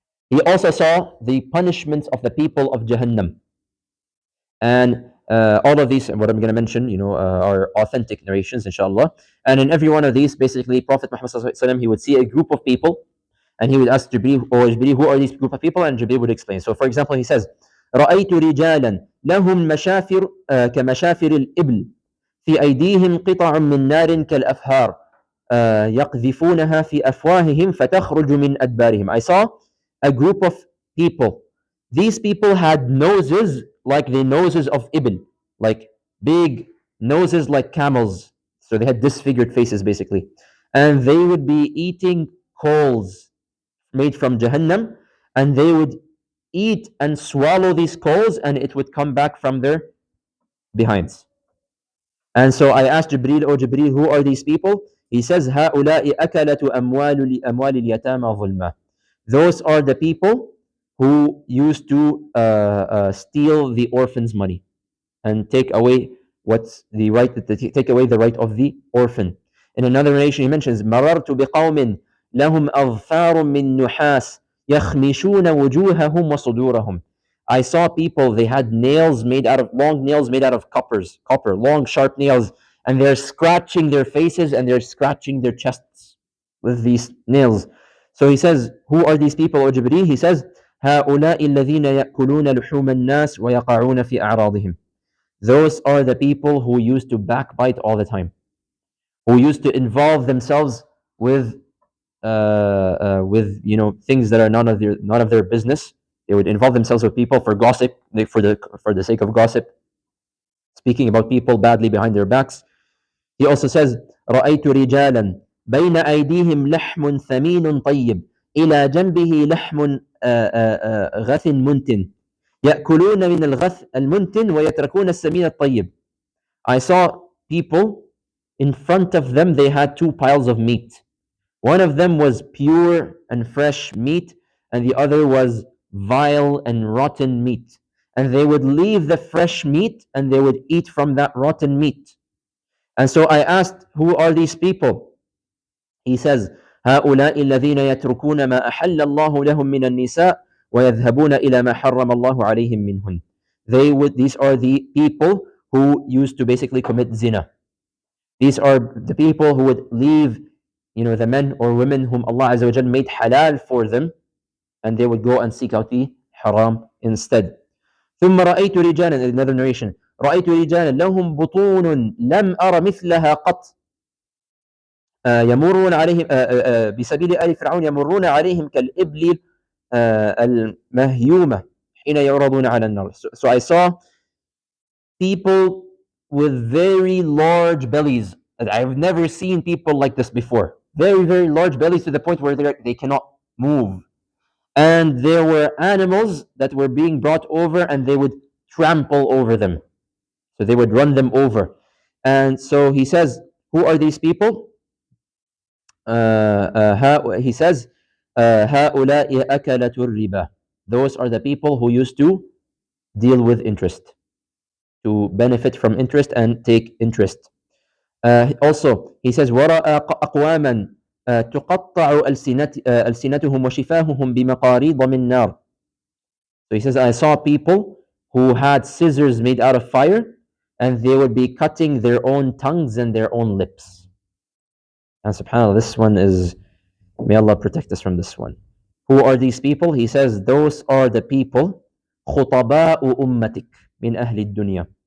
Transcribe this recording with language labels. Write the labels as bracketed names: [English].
[English] He also saw the punishment of the people of Jahannam. And all of these, what I'm going to mention, are authentic narrations, inshallah. And in every one of these, basically, Prophet Muhammad ﷺ, he would see a group of people, and he would ask Jibreel, Jibreel, who are these group of people? And Jibreel would explain. So, for example, he says, [Arabic] رأيت رجالا لهم مشافر كمشافر الإبل في أيديهم قطع من نار كالأفهار يقذفونها في أفواههم فتخرج من أدبارهم. [English] I saw a group of people. These people had noses like the noses of Ibn, like big noses like camels. So they had disfigured faces, basically. And they would be eating coals made from Jahannam, and they would eat and swallow these coals, and it would come back from their behinds. And so I asked Jibreel, oh Jibreel, who are these people? He says, [Arabic] هؤلاء أكلة أموال اليتامى ظلما. [English] Those are the people who used to steal the orphan's money and take away what's the right, take away the right of the orphan. In another narration, he mentions, [Arabic] مررت بقوم لهم أظفار من نحاس يخمشون وجوههم وصدورهم. [English] I saw people, they had nails made out of, long nails made out of copper, long sharp nails, and they're scratching their faces and they're scratching their chests with these nails. So he says, who are these people, O Jibreel? He says, [Arabic] هؤلاء الذين يأكلون لحوم الناس ويقعون في أعراضهم. [English] Those are the people who used to backbite all the time, who used to involve themselves with things that are none of their business. They would involve themselves with people for gossip, for the sake of gossip, speaking about people badly behind their backs. He also says, [Arabic] رأيت رجالا بين أيديهم لحم ثمين طيب إلى جنبه لحم غث منتن يأكلون من الغث المنتن ويتركون السمين الطيب. [English] I saw people, in front of them they had two piles of meat. One of them was pure and fresh meat, and the other was vile and rotten meat. And they would leave the fresh meat and they would eat from that rotten meat. And so I asked, who are these people? He says, [Arabic] هؤلاء الذين يتركون ما أحل الله لهم من النساء ويذهبون إلى ما حرم الله عليهم منهن. [English] These are the people who used to basically commit zina. These are the people who would leave, the men or women whom Allah Azza wa Jal made halal for them, and they would go and seek out the haram instead. [Arabic] ثم رأيت رجالا, [English] another narration, [Arabic] رأيت رجالا لهم بطون لم أر مثلها قط يمرون عليهم بسبيل آل فرعون يمرون عليهم كالإبل المهيومة حين يعرضون على النار. [English] So I saw people with very large bellies. I've never seen people like this before. Very, very large bellies to the point where they cannot move. And there were animals that were being brought over and they would trample over them. So they would run them over. And so he says, who are these people? He says, [Arabic] هؤلاء أكلة الربا. [English] Those are the people who used to deal with interest, to benefit from interest and take interest. Also, he says, [Arabic] ورأى أقواما تقطع ألسنتهم وشفاههم بمقاريض من نار. [English] So he says, I saw people who had scissors made out of fire, and they would be cutting their own tongues and their own lips. And subhanAllah, this one is, may Allah protect us from this one. Who are these people? He says, those are the people, [Arabic] خطباء أمتك من أهل الدنيا.